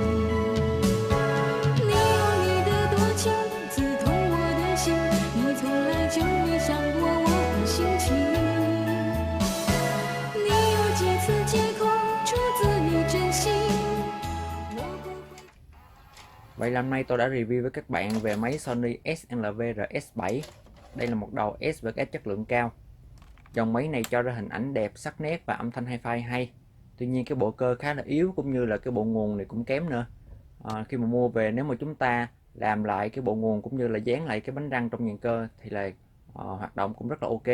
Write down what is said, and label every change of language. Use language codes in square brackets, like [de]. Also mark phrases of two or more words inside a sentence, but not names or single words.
[zh] 你有你的多情，刺痛我的心，你从来就没想过我的心情。你有几次借口出自你真心，我不会。 [vi] Vậy là hôm nay tôi đã review với các bạn về máy Sony SLV-RS7. Đây là một đầu SVS chất lượng cao. Dòng máy này cho ra hình ảnh đẹp, sắc nét và âm thanh hi-fi hay. Tuy nhiên cái bộ cơ khá là yếu, cũng như là cái bộ nguồn này cũng kém nữa. Khi mà mua về, nếu mà chúng ta làm lại cái bộ nguồn cũng như là dán lại cái bánh răng trong nhờn cơ thì là hoạt động cũng rất là ok.